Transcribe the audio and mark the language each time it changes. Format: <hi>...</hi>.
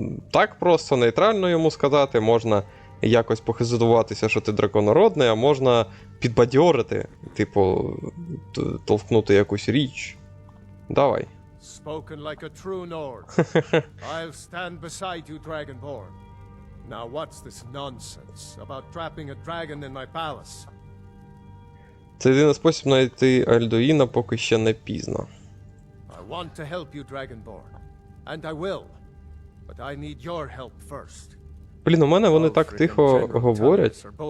<uk>так просто нейтрально йому сказати, можна якось похизуватися, що ти драконородний, а можна підбадьорити, типу, толкнути якусь річ.</uk> <en>Давай. Spoken like a true Nord. I'll stand beside you, Dragonborn. Now what's this nonsense about trapping a dragon in my palace?</en> <uk>Це єдиний спосіб знайти Альдуїна, поки ще не пізно.</uk> <en>I want to help you, Dragonborn. And I will. But I need your help first.</en> <uk>Блін, у мене вони так тихо говорять.</uk>